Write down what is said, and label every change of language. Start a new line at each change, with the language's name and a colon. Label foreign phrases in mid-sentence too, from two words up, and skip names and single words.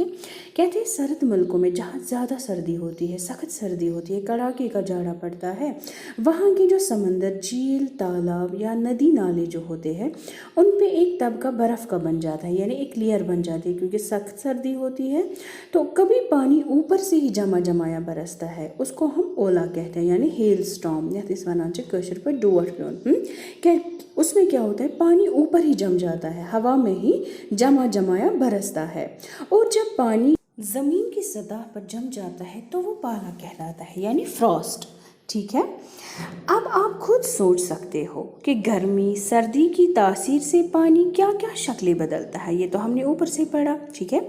Urdu: کہتے ہیں سرد ملکوں میں جہاں زیادہ سردی ہوتی ہے، سخت سردی ہوتی ہے، کڑاکے کا جھاڑا پڑتا ہے، وہاں کے جو سمندر، جھیل، تالاب یا ندی نالے جو ہوتے ہیں ان پہ ایک طبقہ برف کا بن جاتا ہے، یعنی ایک لیئر بن جاتی ہے، کیونکہ سخت سردی ہوتی ہے تو کبھی پانی اوپر سے ہی جمع جمایا برستا ہے، اس کو ہم اولا کہتے ہیں، یعنی
English: hail storm,
Kashmiri: یتھ اس ونان چھِ کٲشِر پٲٹھۍ ڈوٹھ پیوٚن۔
Urdu: کہ اس میں کیا ہوتا ہے، پانی اوپر ہی جم جاتا ہے، ہوا میں ہی جمع جمایا برستا ہے، اور جب پانی زمین کی سطح پر جم جاتا ہے تو وہ پالا کہلاتا ہے، یعنی فراسٹ، ٹھیک ہے۔ اب آپ خود سوچ سکتے ہو کہ گرمی سردی کی تاثیر سے پانی کیا کیا شکلیں بدلتا ہے، یہ تو ہم نے اوپر سے پڑھا، ٹھیک ہے۔